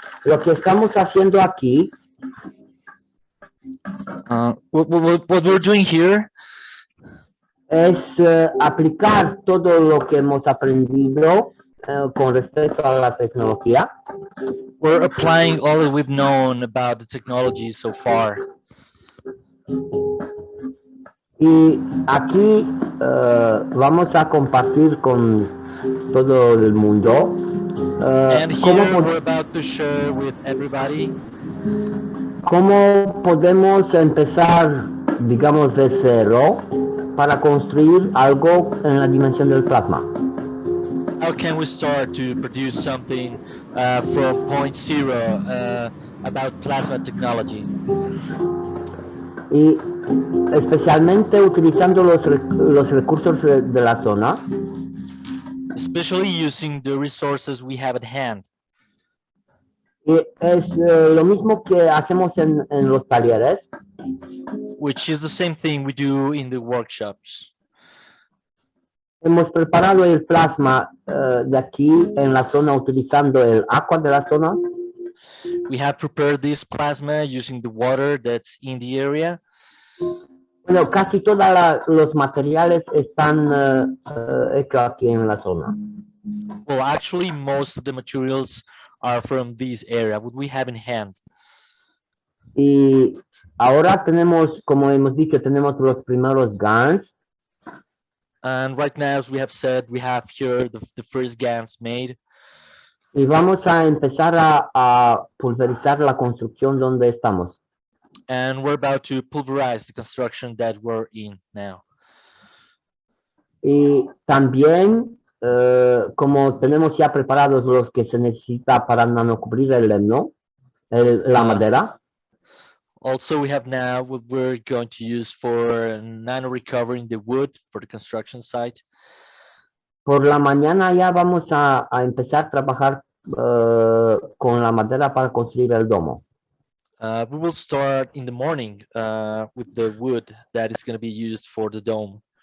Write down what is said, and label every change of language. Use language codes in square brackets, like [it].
[es] Lo que estamos haciendo aquí [en] What we're doing here [es] es aplicar todo lo que hemos aprendido con respecto a la tecnología [en] we're applying all that we've known about the technology so far. [es] y aquí vamos a compartir con todo el mundo [en] And [es] cómo, [en] here we're about to share with everybody [es] cómo podemos empezar, digamos, de cero para construir algo en la dimensión del plasma. [en] how can we start to produce something from point zero about plasma technology. [es] Y especialmente utilizando los recursos de la zona, [en] Especially using the resources we have at hand. [es] y es lo mismo que hacemos en los talleres, [en] Which is the same thing we do in the workshops. [es] hemos preparado el plasma de aquí en la zona utilizando el agua de la zona. [en] We have prepared this plasma using the water that's in the area. [es] Bueno, casi todos los materiales están hechos aquí en la zona. [en] Well, actually, most of the materials are from this area, what we have in hand. [es] Y ahora tenemos, como hemos dicho, tenemos los primeros GANs. [en] And right now, as we have said, we have here the first GANs made. [es] Y vamos a empezar a pulverizar la construcción donde estamos. [en] And we're about to pulverize the construction that we're in now. [es] Y también, como tenemos ya preparados los que se necesita para nanocubrir el lemno, la madera. [en] Also, we have now what we're going to use for nano recovering the wood for the construction site. [es] Por la mañana ya vamos a empezar a trabajar con la madera para construir el domo. [en] We will start in the morning with the wood that is going to be used for the dome.